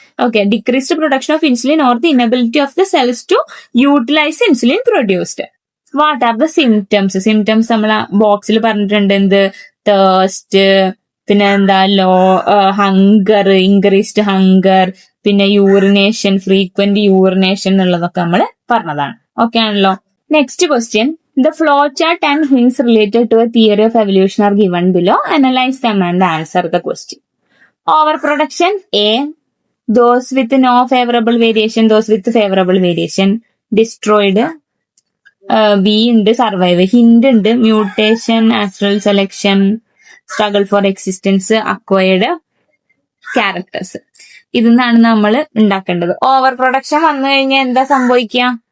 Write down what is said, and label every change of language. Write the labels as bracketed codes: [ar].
[en] Okay, decreased production of insulin or the inability of the cells to utilise insulin produced. What are the symptoms? [ml] Symptoms നമ്മൾ ബോക്സിൽ പറഞ്ഞിട്ടുണ്ട്. എന്ത്? Thirst, പിന്നെ എന്താ hunger, increased hunger, പിന്നെ urination, frequent urination എന്നുള്ളതൊക്കെ നമ്മൾ പറഞ്ഞതാണ്. ഓക്കെ ആണല്ലോ. [en] Next question, the flow chart and hints related to a theory of evolution are given below. Analyze them and answer the question. Overproduction, A. Those with no favorable variation, those with favorable variation. [ml] Destroyed, B ഉണ്ട്, survive. Hint ഉണ്ട്, mutation, natural selection, struggle for existence, acquired characters. ഇതിന്നാണ് നമ്മൾ ഉണ്ടാക്കേണ്ടത്. Over production വന്നു കഴിഞ്ഞാൽ എന്താ സംഭവിക്കുക?